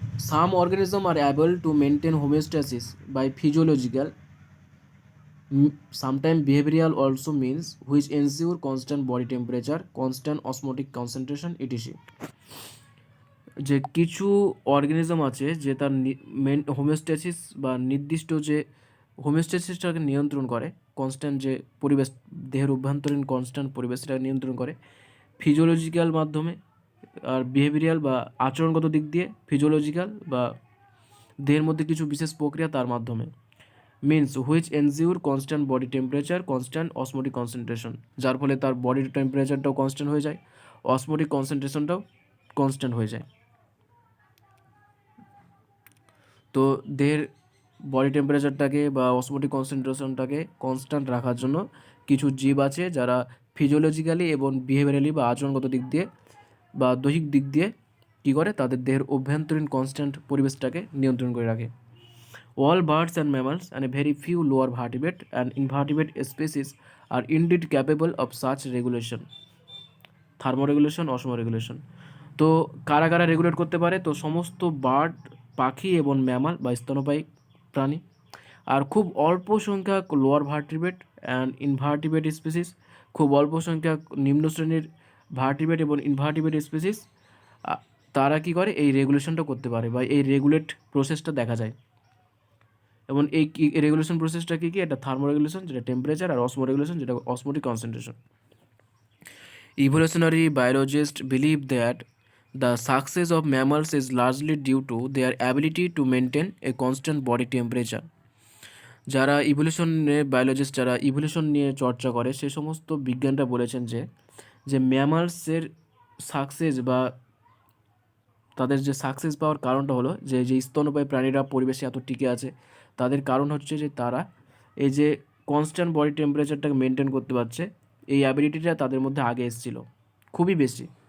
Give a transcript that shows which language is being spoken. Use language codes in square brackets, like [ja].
[en] Some organisms are able to maintain homeostasis by physiological, sometimes behavioral also means, which ensure constant body temperature, constant osmotic concentration, etc. [bn] যে কিছু organism আছে যে তার homeostasis বা নির্দিষ্ট যে হোমিওস্ট্যাসিসটাকে নিয়ন্ত্রণ করে, কনস্ট্যান্ট যে পরিবেশ, দেহের অভ্যন্তরীণ কনস্ট্যান্ট পরিবেশ সেটাকে নিয়ন্ত্রণ করে ফিজিওলজিক্যাল মাধ্যমে, আর বিহেভিয়ারাল বা আচরণগত দিক দিয়ে, ফিজিওলজিক্যাল বা দেহের মধ্যে কিছু বিশেষ প্রক্রিয়া তার মাধ্যমে, [en] means which এনজিওর constant body temperature, [bn] constant osmotic concentration, যার ফলে তার বডির টেম্পারেচারটাও কনস্ট্যান্ট হয়ে যায়, অসমোটিক কনসেন্ট্রেশনটাও কনস্ট্যান্ট হয়ে যায়। তো দেহের বডি টেম্পারেচারটাকে বা অসমোটিক কনসেন্ট্রেশনটাকে কনস্ট্যান্ট রাখার জন্য কিছু জীব আছে যারা ফিজিওলজিক্যালি এবং বিহেভিয়ারালি বা আচরণগত দিক দিয়ে বা দৈহিক দিক দিয়ে কী করে, তাদের দেহের অভ্যন্তরীণ কনস্ট্যান্ট পরিবেশটাকে নিয়ন্ত্রণ করে রাখে। [en] All birds and mammals and a very few lower vertebrate and invertebrate species are indeed capable of such regulation. [bn] Thermoregulation, osmoregulation. তো কারা কারা রেগুলেট করতে পারে? তো সমস্ত বার্ড, পাখি এবং ম্যামাল বা স্তন্যপায়ী প্রাণী, আর খুব অল্প সংখ্যক [en] lower vertebrate and invertebrate species, [bn] খুব অল্প সংখ্যক নিম্ন শ্রেণীর ভার্টিব্রেট এবং ইনভার্টিব্রেট স্পিসিস, তারা কী করে এই রেগুলেশনটা করতে পারে বা এই রেগুলেট প্রসেসটা দেখা যায়। এবং এই রেগুলেশন প্রসেসটা কী কী? এটা থার্মোরেগুলেশন যেটা টেম্পারেচার, আর অসমোরেগুলেশন যেটা osmotic concentration. [en] Evolutionary biologists believe that the success of mammals is largely due to their ability to maintain a constant body temperature. [bn] যারা বায়োলজিস্ট যারা ইভলিউশন নিয়ে চর্চা করে সে সমস্ত বিজ্ঞানরা বলেছেন যে ম্যামালসের সাকসেস বা তাদের যে সাকসেস পাওয়ার কারণটা হলো যে স্তন্যপায়ী প্রাণীরা পরিবেশে এত টিকে আছে, তাদের কারণ হচ্ছে যে তারা এই যে কনস্ট্যান্ট বডি টেম্পারেচারটাকে মেনটেন করতে পারছে, এই অ্যাবিলিটিটা তাদের মধ্যে আগে এসেছিলো খুবই বেশি।